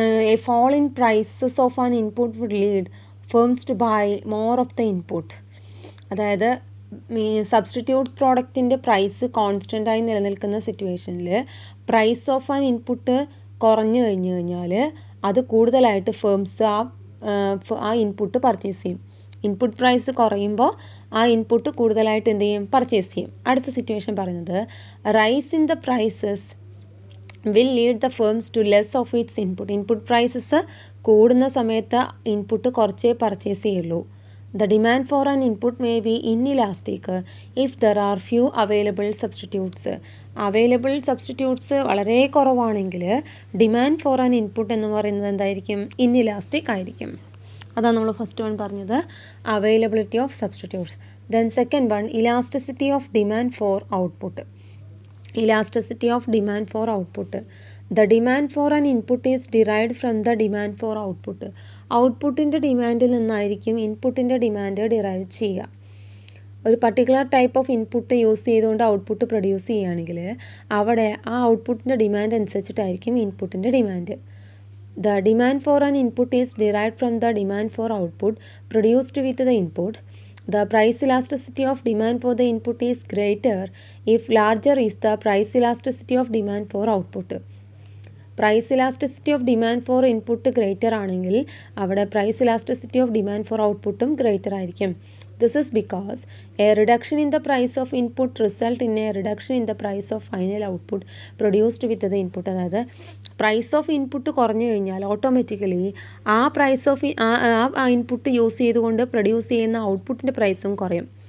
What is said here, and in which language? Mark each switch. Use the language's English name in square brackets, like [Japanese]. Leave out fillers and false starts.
[English] A fall in prices of an input would lead firms to buy more of the input. [Malayalam] അതായത് substitute പ്രോഡക്റ്റിൻ്റെ price കോൺസ്റ്റൻ്റായി നിലനിൽക്കുന്ന സിറ്റുവേഷനിൽ [English] price of an input [Malayalam] കുറഞ്ഞു കഴിഞ്ഞു കഴിഞ്ഞാൽ അത് കൂടുതലായിട്ട് ഫേംസ് ആ ഇൻപുട്ട് പർച്ചേസ് ചെയ്യും. ഇൻപുട്ട് പ്രൈസ് കുറയുമ്പോൾ ആ ഇൻപുട്ട് കൂടുതലായിട്ട് എന്ത് ചെയ്യും, പർച്ചേസ് ചെയ്യും. അടുത്ത സിറ്റുവേഷൻ പറയുന്നത് [English] Rise in the prices will lead the firms to less of its input. [Malayalam] Input prices കൂടുന്ന സമയത്ത് ഇൻപുട്ട് കുറച്ചേ പർച്ചേസ് ചെയ്യുള്ളൂ. [English] The demand for an input may be inelastic if there are few available substitutes. [Malayalam] Available substitutes വളരെ കുറവാണെങ്കിൽ [English] demand for an input [Malayalam] എന്ന് പറയുന്നത് എന്തായിരിക്കും, inelastic ആയിരിക്കും. അതാണ് നമ്മൾ ഫസ്റ്റ് വൺ പറഞ്ഞത്, [English] Availability of substitutes. Then second one elasticity of demand for output. Elasticity of demand for output. The demand for an input is derived from the demand for output. [Malayalam] ഔട്ട്പുട്ടിൻ്റെ ഡിമാൻഡിൽ നിന്നായിരിക്കും ഇൻപുട്ടിൻ്റെ demand derive ചെയ്യുക. ഒരു [English] particular type of input [Malayalam] use ചെയ്തുകൊണ്ട് output produce ചെയ്യുകയാണെങ്കിൽ അവിടെ ആ ഔട്ട്പുട്ടിൻ്റെ demand അനുസരിച്ചിട്ടായിരിക്കും ഇൻപുട്ടിൻ്റെ demand. [English] The demand for an input is derived from the demand for output produced with the input. The price elasticity of demand for the input is greater if larger is the price elasticity of demand for output. Price elasticity of demand for input [Malayalam] greater ആണെങ്കിൽ അവിടെ [English] price elasticity of demand for ഔട്ട്പുട്ടും [Malayalam] greater ആയിരിക്കും. [English] This is because a reduction in the price of input result in a reduction in the price of final output produced with the input. [Malayalam] അതായത് [English] price of input [Malayalam] കുറഞ്ഞു കഴിഞ്ഞാൽ automatically ആ price of ആ input use ചെയ്തുകൊണ്ട് produce ചെയ്യുന്ന ഔട്ട്പുട്ടിൻ്റെ പ്രൈസും കുറയും.